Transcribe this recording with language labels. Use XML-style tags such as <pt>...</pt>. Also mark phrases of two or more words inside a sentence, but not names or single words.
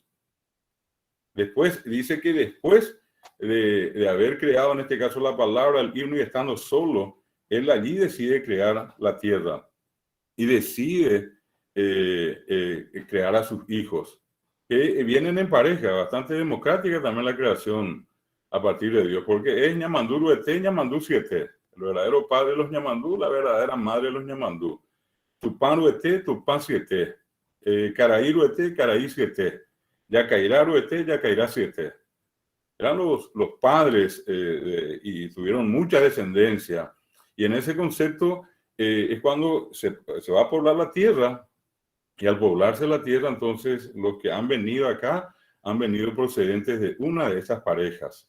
<es>Después dice que después de haber creado en este caso la palabra, el himno, y estando solo, él allí decide crear la tierra y decide crear a sus hijos, que vienen en pareja, bastante democrática también la creación a partir de Dios, porque es</es> <gn>ñamandú ruete, ñamandú siete,</gn> <es>el verdadero padre de los ñamandú, la verdadera madre de los ñamandú.</es> <gn>Tupán ruete, tupán siete, caraí ruete, caraí siete, yacairá ruete, yacairá siete.</gn> <es>Eran los padres y tuvieron mucha descendencia. Y en ese concepto es cuando se va a poblar la tierra. Y al poblarse la tierra, entonces los que han venido acá han venido procedentes de una de esas parejas.</es>